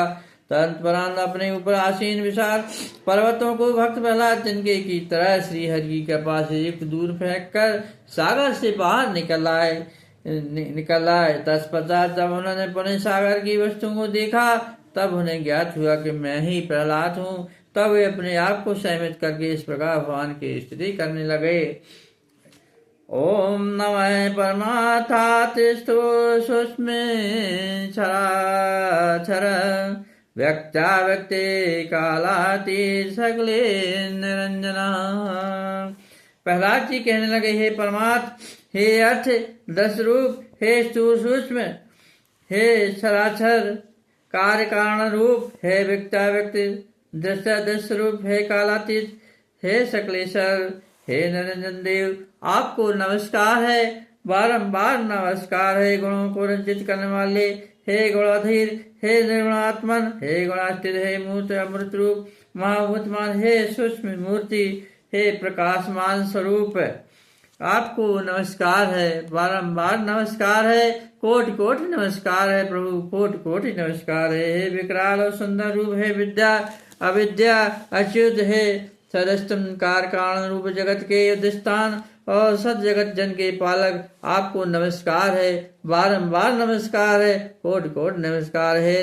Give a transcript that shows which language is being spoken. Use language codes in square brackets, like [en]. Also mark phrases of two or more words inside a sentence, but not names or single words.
[hi] तत्परांत अपने ऊपर आसीन विशाल पर्वतों को भक्त प्रहलाद तिनके की तरह श्री हरि के पास एक दूर फेंक कर सागर से बाहर निकल आए। तत्पश्चात जब उन्होंने पुनः सागर की वस्तुओं को देखा तब उन्हें ज्ञात हुआ कि मैं ही प्रहलाद हूँ। तब वे अपने आप को सहमित करके इस प्रकार भगवान की स्तुति करने लगे। [sa] ओम नमः परमार्थातिष्ठो सूक्ष्मे क्षराक्षर व्यक्ता व्यक्ते कालाति सकले निरंजना। [hi] प्रहलाद जी कहने लगे, हे परमार्थ, हे अर्थ दस रूप, हे स्थूल सूक्ष्म, हे सराक्षर कार्य कारण रूप, हे व्यक्ता व्यक्ति दृष्टा दृश्य रूप, हे कालातीत, हे सकलेश्वर, हे निरंजन देव, आपको नमस्कार है, बारंबार नमस्कार है। गुणों को रंजित करने वाले, हे गुणाधीर, हे निर्गुणात्मन, हे गुणातीत, हे मूर्त अमृत रूप महाभूतमान, हे सूक्ष्म मूर्ति, हे प्रकाशमान स्वरूप, आपको नमस्कार है, बारंबार नमस्कार है, कोटि कोटि नमस्कार है प्रभु, कोटि कोटि नमस्कार है। हे विकराल और सुंदर रूप, हे विद्या अविद्या अच्युत, हे सदस्तम कार कारण रूप जगत के अधिष्ठान और सत जगत जन के पालक, आपको नमस्कार है, बारंबार नमस्कार है, कोटि कोटि नमस्कार है।